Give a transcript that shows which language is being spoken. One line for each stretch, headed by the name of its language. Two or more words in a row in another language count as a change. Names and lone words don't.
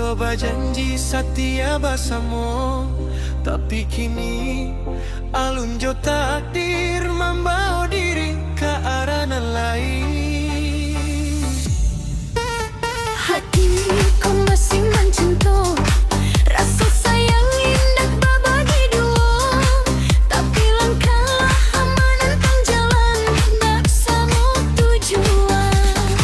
Indonesian: janji setia bersama, tapi kini
Minangkabau: alun jo
Indonesian: takdir membawa diri ke arah lain. Hatiku masih mencinta, rasa sayang indah berbagi dua, tapi langkah amankan jalan bersama tujuan.